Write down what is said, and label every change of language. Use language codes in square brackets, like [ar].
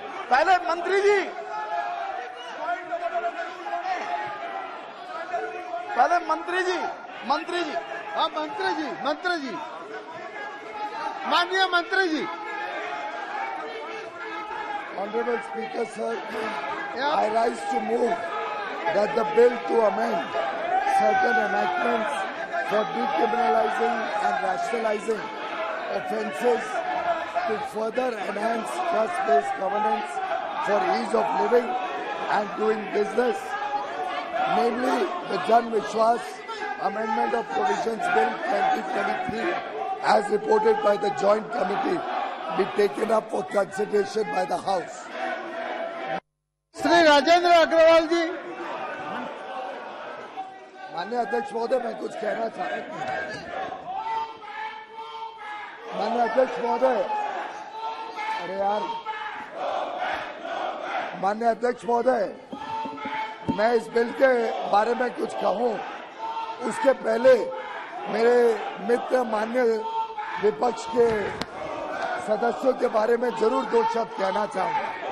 [hi] पहले मंत्री जी, हाँ मंत्री जी, माननीय मंत्री जी। [en] Honorable Speaker, sir, I rise to move that the bill to amend certain enactments for decriminalizing and rationalizing offences to further enhance trust-based governance for ease of living and doing business, namely the Jan Vishwas Amendment of Provisions Bill 2023 as reported by the Joint Committee be taken up for consideration by the House. [hi] Shri Rajendra Agarwal जी। माननीय अध्यक्ष महोदय, मैं कुछ कहना चाहता हूँ। माननीय अध्यक्ष महोदय, अरे यार, माननीय अध्यक्ष महोदय, मैं इस बिल के बारे में कुछ कहूँ उसके पहले मेरे मित्र माननीय विपक्ष के सदस्यों के बारे में जरूर 2 शब्द कहना चाहूंगा।